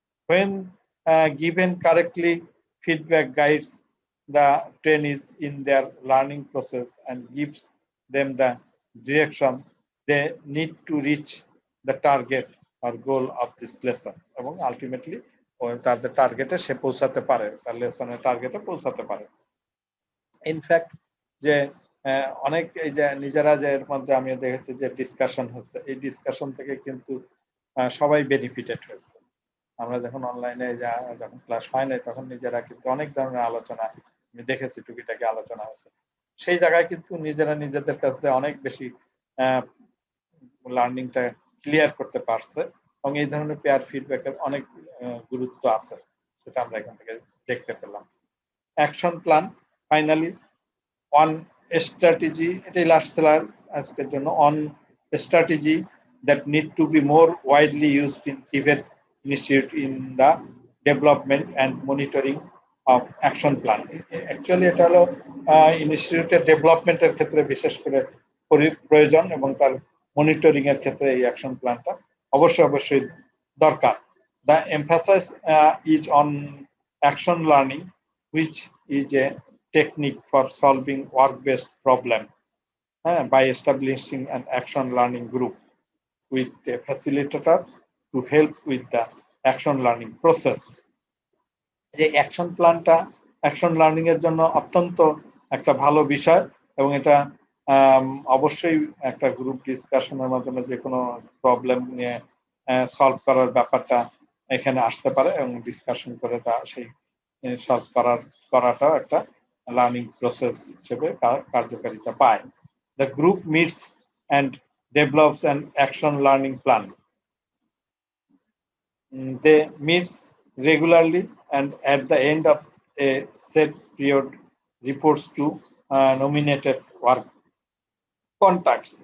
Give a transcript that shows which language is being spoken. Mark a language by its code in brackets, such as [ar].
[en] when given correctly, feedback guides the trainees in their learning process and gives them the direction they need to reach the target or goal of this lesson, [bn] এবং ultimately তাদের টার্গেটে সে পৌঁছাতে পারে, তার লেসনের টার্গেটে পৌঁছাতে পারে। In fact যে অনেক এই যে নিজেরা যে এর মধ্যে আমি দেখেছি যে ডিসকাশন হচ্ছে, এই ডিসকাশন থেকে কিন্তু সবাই বেনিফিটেড হয়েছে। আমরা যখন অনলাইনে যখন ক্লাস হয় নাই তখন নিজেরা কিন্তু অনেক ধরনের আলোচনা আমি দেখেছি, টুকিটাকি আলোচনা হয়েছে, সেই জায়গায় কিন্তু নিজেরা নিজেদের কাছ থেকে অনেক বেশি লার্নিংটা ক্লিয়ার করতে পারছে, এবং এই ধরনের পেয়ার ফিডব্যাকের অনেক গুরুত্ব আছে, সেটা আমরা এখান থেকে দেখতে পেলাম। [en] action plan, finally on strategy, [bn] এটাই লাস্ট স্লাইড আজকের জন্য, [en] On strategy that need to be more widely used in TVET Institute in the development and monitoring of action plan. [bn] Actually এটা হলো ইনস্টিটিউটের ডেভেলপমেন্টের ক্ষেত্রে বিশেষ করে প্রয়োজন, এবং তার মনিটরিং এর ক্ষেত্রে এই অ্যাকশন প্ল্যানটা অবশ্যই দরকার। [en] The emphasis is on action learning, which is a technique for solving work-based problem by establishing an action learning group with a facilitator to help with the action learning process. [bn] যে action প্ল্যানটা action learning এর জন্য অত্যন্ত একটা ভালো বিষয়, এবং এটা অবশ্যই একটা গ্রুপ ডিসকাশনের মাধ্যমে যে কোনো প্রবলেম নিয়ে সলভ করার ব্যাপারটা এখানে আসতে পারে, এবং ডিসকাশন করে তা সেই সলভ করাটাও একটা লার্নিং প্রসেস হিসেবে কার্যকারিতা পায়। [en] The group meets and develops an action learning plan. They meet regularly and at the end of a set period reports to nominated work contacts.